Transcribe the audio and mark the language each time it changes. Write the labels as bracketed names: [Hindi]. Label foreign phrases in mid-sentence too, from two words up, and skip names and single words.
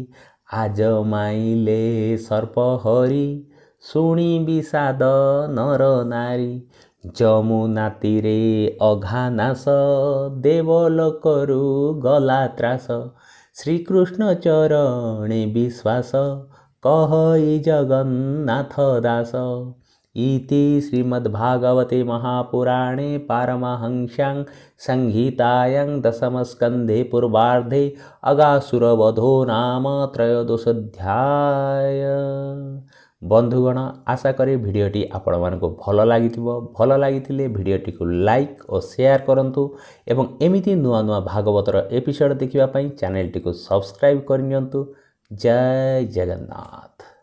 [Odia] ଆଜମାଇଲେ ସର୍ପହରି ଶୁଣି ବିଷାଦ ନର ନାରୀ ଯମୁନା ତୀରେ ଅଘାନାଶ ଦେବଲୋକରୁ ଗଲା ତ୍ରାସ ଶ୍ରୀକୃଷ୍ଣ ଚରଣେ ବିଶ୍ୱାସ କହଇ ଜଗନ୍ନାଥ ଦାସ [Sanskrit] इति श्रीमद्भागवते महापुराणे पारमहंस्यां संहितायां दशमस्कन्धे पूर्वार्धे अगासुरवधो नाम त्रयोदशोऽध्याय। [Odia] ବନ୍ଧୁଗଣ ଆଶା କରି ଭିଡିଓଟି ଆପଣ ମାନଙ୍କ ଭଲ ଲାଗି ଭିଡିଓଟି କୁ ଲାଇକ ଓ ସେୟାର କରନ୍ତୁ ଏବଂ ଏମିତି ନୂଆ ନୂଆ ଭାଗବତର ଏପିସୋଡ ଦେଖିବା ପାଇଁ ଚ୍ୟାନେଲ ଟି କୁ ସବସ୍କ୍ରାଇବ କରନ୍ତୁ। ଜୟ ଜଗନ୍ନାଥ।